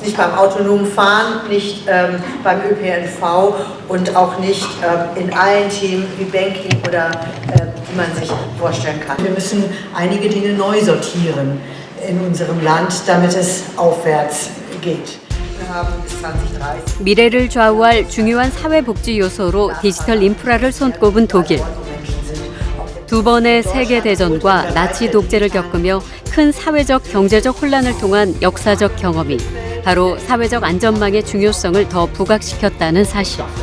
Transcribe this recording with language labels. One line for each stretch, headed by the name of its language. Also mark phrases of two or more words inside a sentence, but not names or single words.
German: Nicht beim autonomen Fahren, nicht beim ÖPNV und auch nicht in allen Themen wie Banking oder die man sich vorstellen kann. Wir müssen einige Dinge neu sortieren in unserem Land, damit es aufwärts geht. Wir haben bis 2030
Korean: 미래를 좌우할 중요한 사회복지 요소로 디지털 인프라를 손꼽은 독일. 두 번의 세계대전과 나치 독재를 겪으며 큰 사회적 경제적 혼란을 통한 역사적 경험이 바로 사회적 안전망의 중요성을 더 부각시켰다는 사실.